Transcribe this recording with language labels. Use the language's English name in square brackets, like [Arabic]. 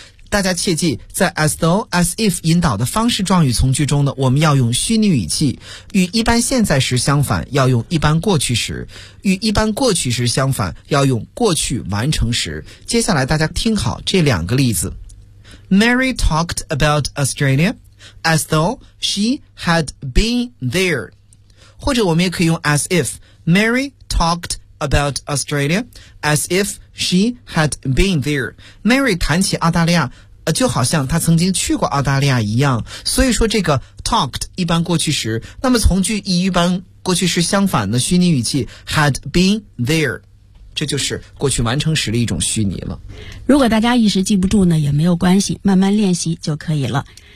[Chinese] 大家切记，在 as though as if 引导的方式状语从句中呢，我们要用虚拟语气，与一般现在时相反要用一般过去时，与一般过去时相反要用过去完成时。接下来大家听好这两个例子。 [English] Mary talked about Australia as though she had been there， [Chinese] 或者我们也可以用 [English] as if Mary talked about Australia as ifShe had been there. [Chinese] Mary 谈起澳大利亚、就好像她曾经去过澳大利亚一样。所以说这个 talked 一般过去时，那么从句以一般过去时相反的虚拟语气 [English] had been there， [Chinese] 这就是过去完成时的一种虚拟了。如果大家一时记不住呢，也没有关系，慢慢练习就可以了。